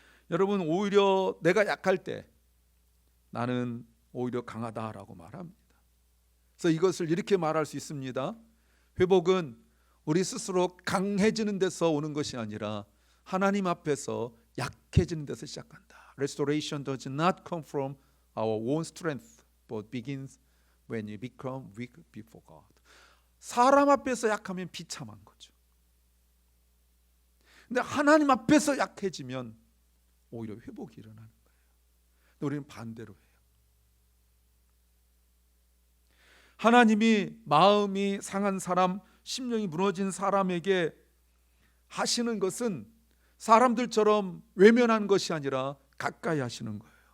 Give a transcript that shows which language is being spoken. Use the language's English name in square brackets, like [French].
[Korean] 여러분, 오히려 내가 약할 때 나는 오히려 강하다라고 말합니다. 그래서 이것을 이렇게 말할 수 있습니다. 회복은 우리 스스로 강해지는 데서 오는 것이 아니라 하나님 앞에서 약해지는 데서 시작한다. [English] Restoration does not come from our own strength, but begins when you become weak before God. [Korean] 사람 앞에서 약하면 비참한 거죠. 근데 하나님 앞에서 약해지면 오히려 회복이 일어나는 거예요. 근데 우리는 반대로 해요. 하나님이 마음이 상한 사람, 심령이 무너진 사람에게 하시는 것은 사람들처럼 외면한 것이 아니라 가까이 하시는 거예요.